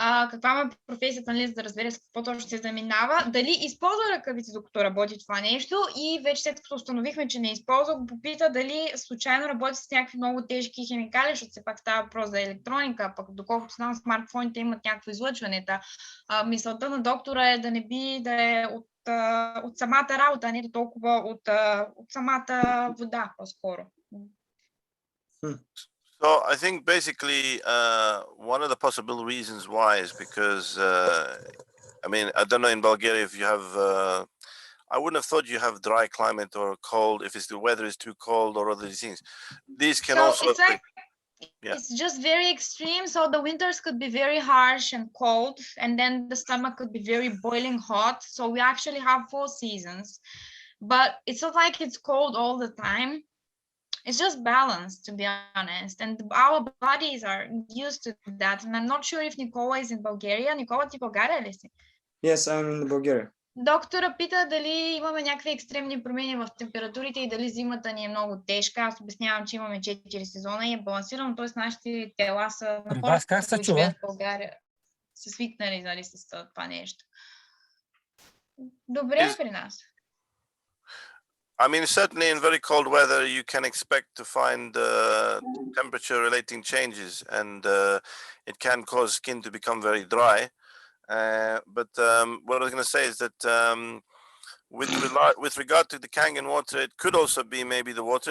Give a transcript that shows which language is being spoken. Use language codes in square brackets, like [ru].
[bg] каква е професията, нали, за да разбере с какво точно се заминава, дали използва ръкавици, докато работи това нещо, и вече след като установихме, че не използва, го попита дали случайно работи с някакви много тежки химикали, защото все пак става въпрос за електроника, пък доколкото знам, смартфоните имат някакво излъчване. Мисълта на доктора е да не би да е от самата работа, а не толкова от самата вода, по-скоро. [en] So I think basically one of the possible reasons why is because I mean, I don't know in Bulgaria if you have I wouldn't have thought you have dry climate or cold if the weather is too cold or other things. These can So also it's like it's just very extreme. So the winters could be very harsh and cold, and then the summer could be very boiling hot. So we actually have 4 seasons, but it's not like it's cold all the time. It's just balanced, to be honest, and our bodies are used to that. And I'm not sure if Nicola is in Bulgaria. [bg] Nicola, ти България ли си? [en] Yes, I'm in Bulgaria. [bg] Доктора пита дали имаме някакви екстремни промени в температурите и дали зимата ни е много тежка. Аз обяснявам, че имаме 4 сезона и е балансирано, т.е. нашите тела са на хората, които живеят в България, са свикнали, нали, с това нещо. Добре е при нас. [en] I mean, certainly in very cold weather, you can expect to find temperature relating changes, and it can cause skin to become very dry. But what I was going to say is that with regard to the Kangen water, it could also be maybe the water.